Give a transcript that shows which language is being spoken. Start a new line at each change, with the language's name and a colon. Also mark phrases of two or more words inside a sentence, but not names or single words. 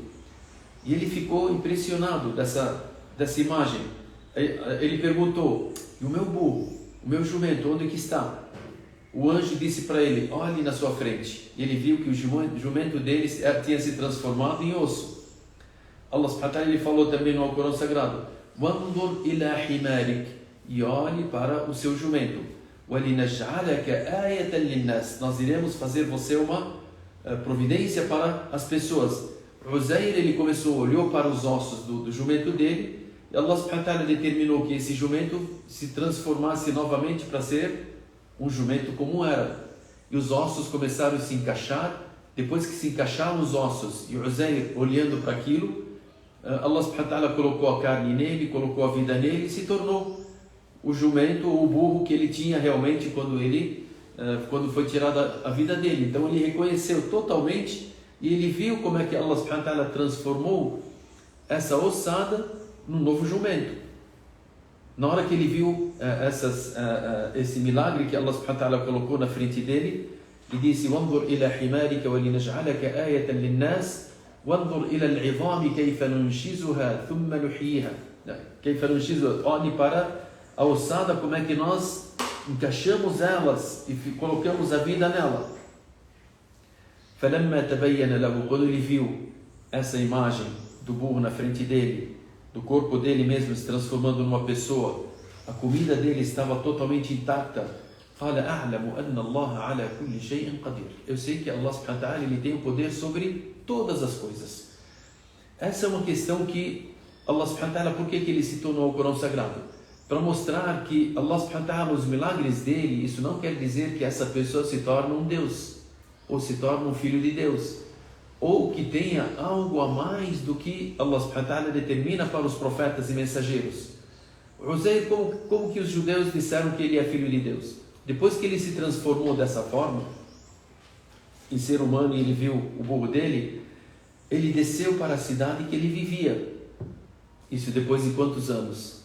Portuguese: E ele ficou impressionado dessa imagem. Ele perguntou: e o meu burro, o meu jumento, onde que está? O anjo disse para ele: olhe na sua frente. E ele viu que o jumento dele tinha se transformado em osso.
Arabic: الله سبحانه وتعالى
Portuguese: ele falou também no Alcorão Sagrado:
Arabic: وَانْظُرْ إِلَى حِمَارِكَ.
Portuguese: E olhe para o seu jumento.
Arabic: وَلِنَجْعَلَكَ آيَةً لِلنَّاسِ.
Portuguese: Nós iremos fazer você uma providência para as pessoas. Uzair, ele olhou para os ossos do jumento dele, e
Arabic: الله سبحانه وتعالى
Portuguese: determinou que esse jumento se transformasse novamente para ser um jumento como era. E os ossos começaram a se encaixar. Depois que se encaixaram os ossos, e Uzair olhando para aquilo,
Arabic: الله سبحانه وتعالى
Portuguese: colocou a carne nele, colocou a vida nele e se tornou o jumento ou o burro que ele tinha realmente quando foi tirada a vida dele. Então ele reconheceu totalmente e ele viu como é que
Arabic: الله سبحانه وتعالى
Portuguese: transformou essa ossada num novo jumento. Na hora que ele viu esse milagre que
Arabic: الله سبحانه وتعالى
Portuguese: colocou na frente dele, ele disse:
Arabic: وَانْظُرْ إِلَى حِمَارِكَ وَلِنَجْعَلَكَ آيَةً لِلنَّاسِ وَانْظُرْ إِلَى الْعِظَامِ كَيْفَ نُنْشِزُهَا ثُمَّ نُحْيِيهَا. كَيْفَ نُنْشِزُهَا.
Portuguese: Olhe para a ossada, como é que nós encaixamos elas e colocamos a vida nela.
Arabic: فَلَمَّا تَبَيَّنَ لَهُ.
Portuguese: Quando ele viu essa imagem do burro na frente dele, do corpo dele mesmo se transformando numa pessoa, a comida dele estava totalmente intacta.
Arabic: قال أعلم أن الله على كل شيء قدير.
Portuguese: Eu sei que
Arabic: الله سبحانه وتعالى
Portuguese: ele tem o poder sobre todas as coisas. Essa é uma questão que
Arabic: الله سبحانه وتعالى,
Portuguese: por que ele citou no Alcorão Sagrado? Para mostrar que
Arabic: الله سبحانه وتعالى,
Portuguese: os milagres dele, isso não quer dizer que essa pessoa se torna um Deus, ou se torna um filho de Deus, ou que tenha algo a mais do que
Arabic: الله سبحانه وتعالى
Portuguese: determina para os profetas e mensageiros. Uzair, como que os judeus disseram que ele é filho de Deus? Depois que ele se transformou dessa forma, em ser humano, e ele viu o burro dele, ele desceu para a cidade que ele vivia. Isso depois de quantos anos?